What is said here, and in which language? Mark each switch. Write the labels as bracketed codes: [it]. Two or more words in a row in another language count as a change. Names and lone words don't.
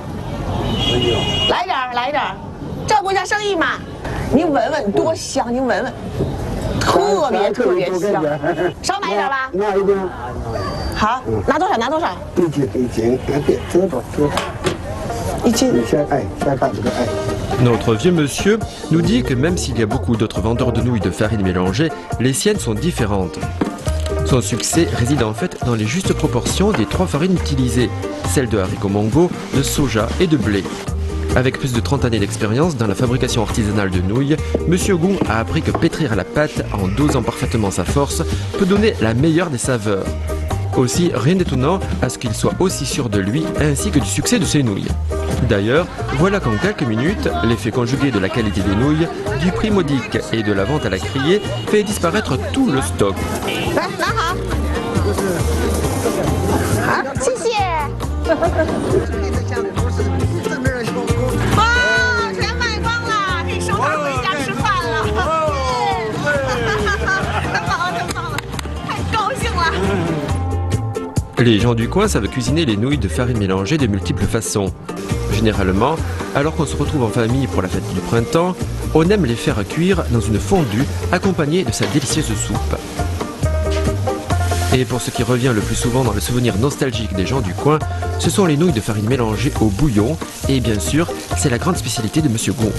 [zh] 来点儿，来点儿，照顾一下生意嘛。您闻闻多香，您闻闻，特别特别香。少买一点吧。拿一斤。好，拿多少？拿多少？一斤，别折多。一斤。先看这个 [fr] Notre vieux monsieur nous dit que même s'il y a beaucoup d'autres vendeurs de nouilles de farine mélangée, les siennes sont différentes. Son succès réside en fait dans les justes proportions des 3 farines utilisées, celles de haricots mongo, de soja et de blé. Avec plus de 30 années d'expérience dans la fabrication artisanale de nouilles, M. Gong a appris que pétrir à la pâte en dosant parfaitement sa force peut donner la meilleure des saveurs. Aussi, rien d'étonnant à ce qu'il soit aussi sûr de lui ainsi que du succès de ses nouilles. D'ailleurs, voilà qu'en quelques minutes, l'effet conjugué de la qualité des nouilles, du prix modique et de la vente à la criée fait disparaître tout le stock. [zh] 啊，谢谢。哇，全卖光了，可以收摊回家吃饭了。太棒了，太棒了，太高兴了。 [fr] Les gens du coin savent cuisiner les nouilles de farine mélangées de multiples façons. Généralement, alors qu'on se retrouve en famille pour la fête du printemps, on aime les faire cuire dans une fondue accompagnée de sa délicieuse soupe. Et pour ce qui revient le plus souvent dans le souvenir nostalgique des gens du coin, ce sont les nouilles de farine mélangées au bouillon et bien sûr, c'est la grande spécialité de Monsieur Gon.